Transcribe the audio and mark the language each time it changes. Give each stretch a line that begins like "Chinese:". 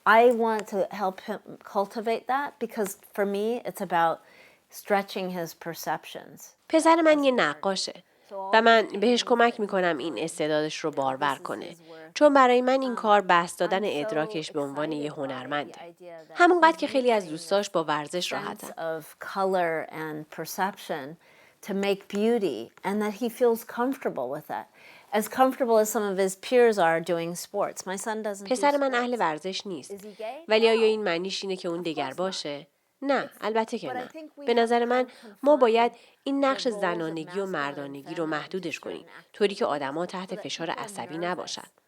English: I want to help him cultivate that because for me it's about stretching his perceptions.
Persian: پسر من یه نقاشه و من بهش کمک میکنم این استعدادش رو بارور کنه، چون برای من این کار بسط دادن ادراکش به عنوان یه هنرمنده. همونقدر که خیلی از دوستاش با ورزش راحتن.
English: Of color and perception to make beauty and that he feels comfortable with that. As comfortable as some of his peers are doing sports. My son doesn't.
Persian: پسر من اهل ورزش نیست. ولی آیا این معنیش اینه که اون دگر باشه؟ نه، البته که نه. به نظر من ما باید این نقش زنانگی و مردانگی رو محدودش کنیم، طوری که آدم‌ها تحت فشار عصبی نباشن.